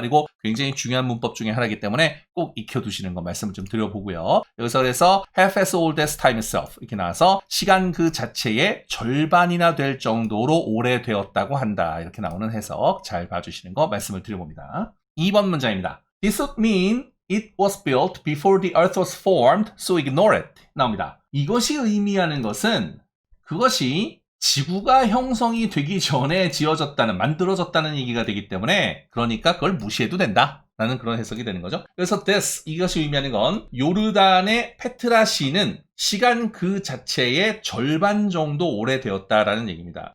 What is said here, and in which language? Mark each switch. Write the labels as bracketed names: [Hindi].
[Korean] 그리고 굉장히 중요한 문법 중에 하나이기 때문에 꼭 익혀두시는 거 말씀을 좀 드려보고요. 여기서 그래서 [English] half as old as time itself [Korean] 이렇게 나와서 시간 그 자체의 절반이나 될 정도로 오래되었다고 한다, 이렇게 나오는 해석 잘 봐주시는 거 말씀을 드려봅니다. 2번 문장입니다. [English] This would mean it was built before the earth was formed, so ignore it. [Korean] 나옵니다. 이것이 의미하는 것은 그것이 지구가 형성이 되기 전에 지어졌다는, 만들어졌다는 얘기가 되기 때문에, 그러니까 그걸 무시해도 된다, 라는 그런 해석이 되는 거죠. 그래서 this, 이것이 의미하는 건 요르단의 페트라시는 시간 그 자체의 절반 정도 오래되었다라는 얘기입니다.